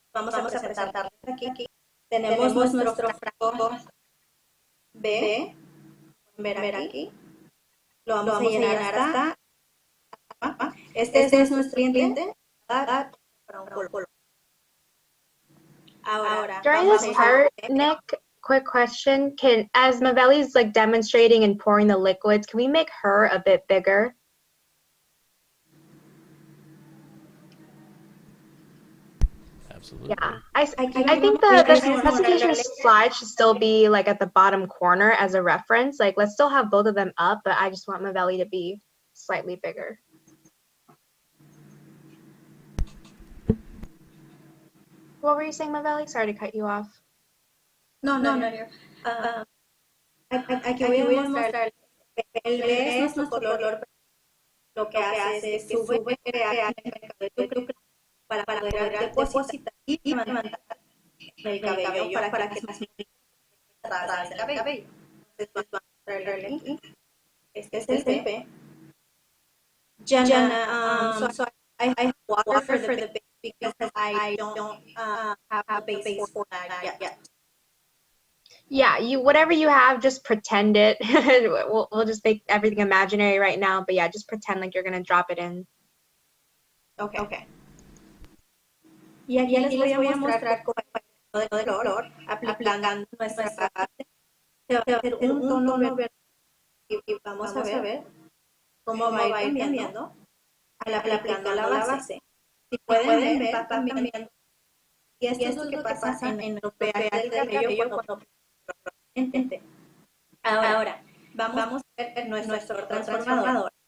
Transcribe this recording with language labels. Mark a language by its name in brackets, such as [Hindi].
[Spanish] Vamos a presentarles aquí. Tenemos nuestro frasco B, pueden ver aquí. Lo vamos a llenar hasta. Este es nuestro cliente para un color. Ahora, [English] During this part, Nick, quick question. As Mavelli's like demonstrating and pouring the liquids, can we make her a bit bigger? Absolutely. Yeah, I think the presentation slide should still be like at the bottom corner as a reference. Like, let's still have both of them up, but I just want Mavelli to be slightly bigger. What were you saying, Mavelli? Sorry to cut you off. No. [Spanish] Aquí voy a mostrar el B es nuestro color. Lo que hace es que sube pH en el cabello para poder depositar y levantar el cabello para que más rasgue el cabello. Entonces vamos a mostrarle aquí. Este es el B. [English] Jana, so I have water for the base because I don't have a base for that yet. Yeah, whatever you have, just pretend it. We'll just make everything imaginary right now, but yeah, just pretend like you're gonna drop it in. Okay. [Spanish] Y aquí les voy a mostrar con el color, aplicando nuestra base. Se va a hacer un tono verde y vamos a ver cómo va a ir cambiando al aplicando la base. Si pueden ver, va cambiando. Y esto es lo que pasa en el pH del cabello cuando Ahora, vamos a ver nuestro transformador.